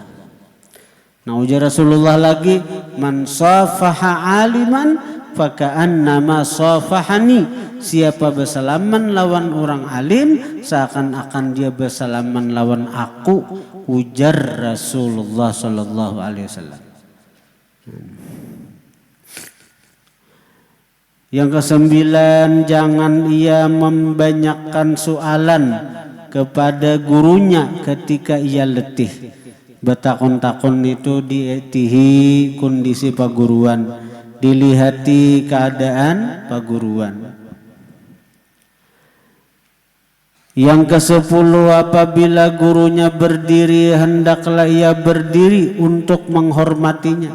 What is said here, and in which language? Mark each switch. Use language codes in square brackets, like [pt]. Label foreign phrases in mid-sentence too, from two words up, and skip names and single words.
[bjn] Nah ujar Rasulullah lagi, [ar] من صافح عالما فكأنما صافحني. [bjn] Siapa bersalaman lawan orang alim, seakan-akan dia bersalaman lawan aku, ujar Rasulullah [ar] صلى الله عليه وسلم. [ms] Yang kesembilan, jangan ia membanyakkan soalan kepada gurunya ketika ia letih. [bjn] Betakon-takon itu dietihi kondisi paguruan, dilihati keadaan paguruan. [ms] Yang ke-10, apabila gurunya berdiri, hendaklah ia berdiri untuk menghormatinya.